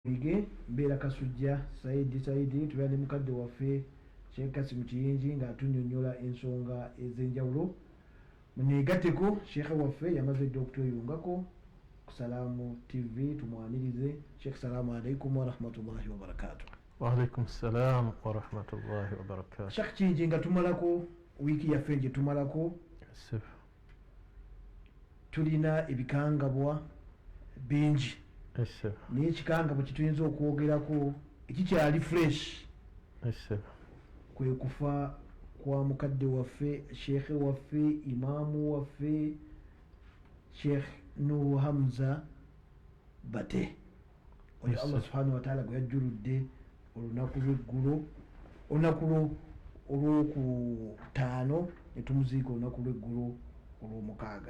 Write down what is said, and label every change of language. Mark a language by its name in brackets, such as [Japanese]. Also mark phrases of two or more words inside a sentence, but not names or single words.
[Ganda] Ige Bera Kasujja Saidi tubane mukadde waffe Sheikh Kasim Kiyingi nga atunyonnyola ensonga ez'enjawulo. Muneegatteko Sheikh waffe yamaze okutweyungako ku Salaamu TV tumwanirize. [Arabic] شيخ، السلام عليكم ورحمة الله وبركاته. وعليكم السلام ورحمة الله وبركاته. [Ganda] Sheikh Kiyingi nga tumalako wiiki yaffe gye tumalako tulina ebikangabwa bingi. Naye ekikangabwa kye tuyinza okwogerako ekikyali fresh kwe kufa kwa mukadde waffe Sheikh waffe imaamu waffe Sheikh Nuhu Hamza Bate oyo Allah [Arabic] سبحانه وتعالى [Ganda] gwe yajjuludde olunaku lw'eggulo, olunaku olw'okutaano ne tumuziika olunaku lw'eggulo olw'omukaaga.